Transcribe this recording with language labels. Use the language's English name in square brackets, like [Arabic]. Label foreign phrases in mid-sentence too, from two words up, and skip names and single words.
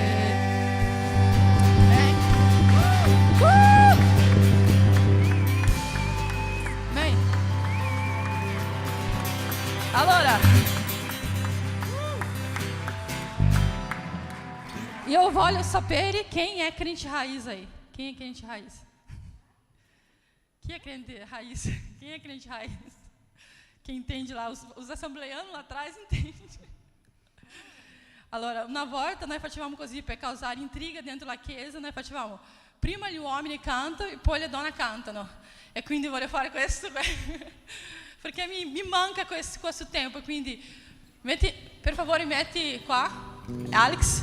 [Portuguese] Allora, eu voglio sapere quem é crente raiz aí. Quem é crente raiz? Quem é crente raiz? Quem é crente raiz? Quem entende lá, os assembleianos lá atrás entende. [Italian] Allora, una volta noi facevamo così per causare intriga dentro la chiesa, noi facevamo prima gli uomini cantano e poi le donne cantano. E quindi voglio fare questo perché mi manca questo tempo. Quindi per favore metti qua, Alex.